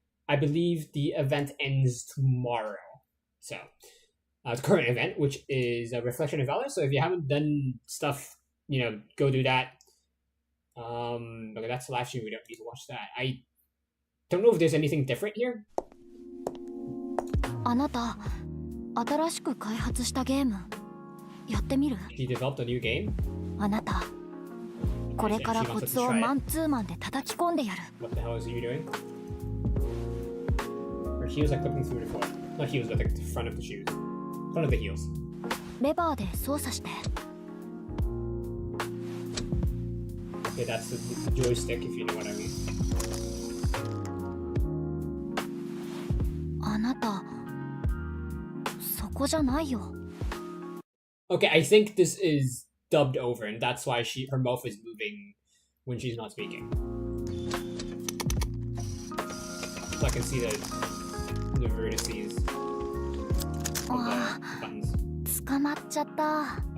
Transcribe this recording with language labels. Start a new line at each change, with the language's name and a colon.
English: I believe the event ends tomorrow. So, the current event, which is a Reflection of Valor. So if you haven't done stuff, you know, go do that. Okay, that's the live stream. We don't need to watch that. I don't know if there's anything different here.
Japanese: あなた、新しく開発したゲームやってみる?
English: He developed a new game.
Japanese: あなた、これからコツをマンツーマンで叩き込んでやる.
English: What the hell is you doing? Her heels are clipping through the floor. Not heels, but the front of the shoes. Front of the heels.
Japanese: レバーで操作して.
English: Okay, that's the joystick, if you know what I mean.
Japanese: あなた、そこじゃないよ.
English: Okay, I think this is dubbed over, and that's why her mouth is moving when she's not speaking. So I can see the vertices of the buttons.
Japanese: 捕まっちゃった.